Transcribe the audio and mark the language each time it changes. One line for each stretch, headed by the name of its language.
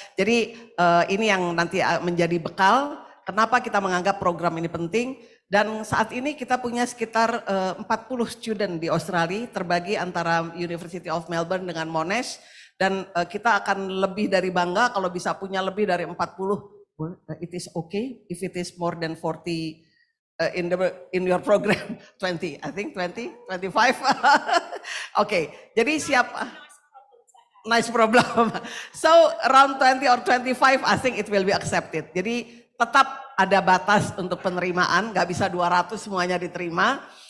Indonesian: Jadi ini yang nanti menjadi bekal kenapa kita menganggap program ini penting. Dan saat ini kita punya sekitar 40 student di Australia terbagi antara University of Melbourne dengan Monash, dan kita akan lebih dari bangga kalau bisa punya lebih dari 40.
English: It is okay if it is more than 40 in your program. 20, I think 20, 25. Okay,
Indonesian: jadi siap.
English: Nice problem. So around 20 or 25, I think it will be accepted.
Indonesian: Jadi tetap ada batas untuk penerimaan, nggak bisa 200 semuanya diterima.